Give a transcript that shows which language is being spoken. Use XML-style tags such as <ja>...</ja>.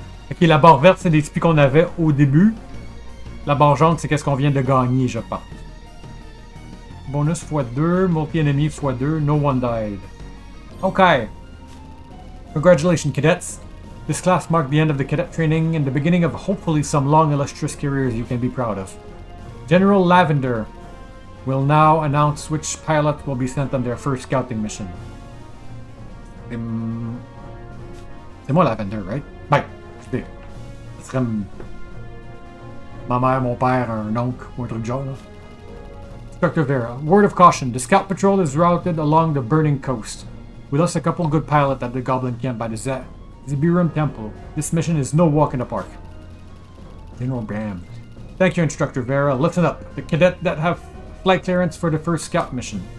<fr>Ok, la barre verte c'est les HP qu'on avait au début. La barre jaune c'est qu'est-ce qu'on vient de gagner, je pense.</fr> <en>Bonus x2, multi-enemy x2, no one died. Okay. Congratulations, cadets. This class marked the end of the cadet training and the beginning of hopefully some long illustrious careers you can be proud of. General Lavender will now announce which pilot will be sent on their first scouting mission.</en> <fr>C'est moi Lavender, right? Ben, écoutez, ce serait ma mère, mon père, un oncle ou un truc genre. Là.</fr> <en>Inspector Vera, word of caution, the scout patrol is routed along the burning coast. We lost a couple good pilots at the Goblin camp by the Zibirum Temple. This mission is no walk in the park. General Bam. Thank you, Instructor Vera. Listen up. The cadet that have flight clearance for the first scout mission.</en>